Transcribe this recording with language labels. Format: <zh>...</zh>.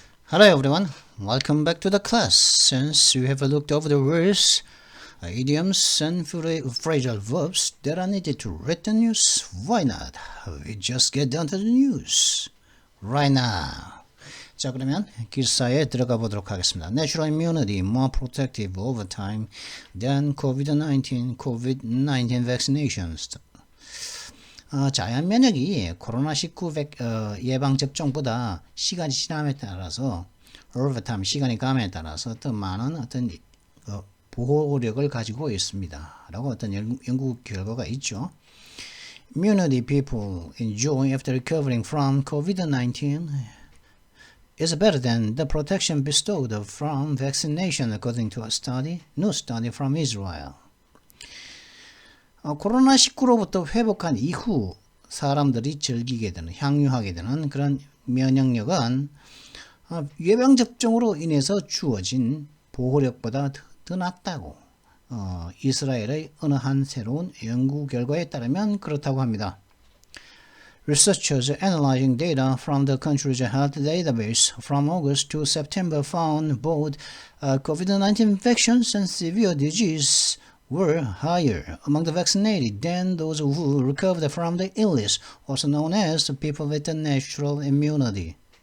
<en>Hello everyone, welcome back to the class. Since we have looked over the words, idioms and phrasal verbs that are needed to read the news, why not? We just get down to the news right now.</en> <ko>자, 그러면 기사에 들어가 보도록 하겠습니다.</ko> <en>Natural immunity more protective over time than COVID-19 vaccinations.</en> <ko>자연 면역이 코로나19 예방 접종보다 시간이 지남에 따라서</ko> <en>over time</en> <ko>시간이 감에 따라서 더 많은 어떤 보호력을 가지고 있습니다. 라고 어떤 연구 결과가 있죠.</ko> <en>Immunity people enjoy after recovering from COVID-19 is better than the protection bestowed from vaccination according to a new study from Israel.</en> <ko>코로나19로부터 회복한 이후 사람들이 즐기게 되는, 향유하게 되는 그런 면역력은 예방접종으로 인해서 주어진 보호력보다 더 낫다고 이스라엘의 어느 한 새로운 연구 결과에 따르면 그렇다고 합니다.</ko> <en>Researchers analyzing data from the country's health database from August to September found both COVID-19 infections and severe disease were higher among the vaccinated than those who recovered from the illness, also known as people with natural immunity.</en>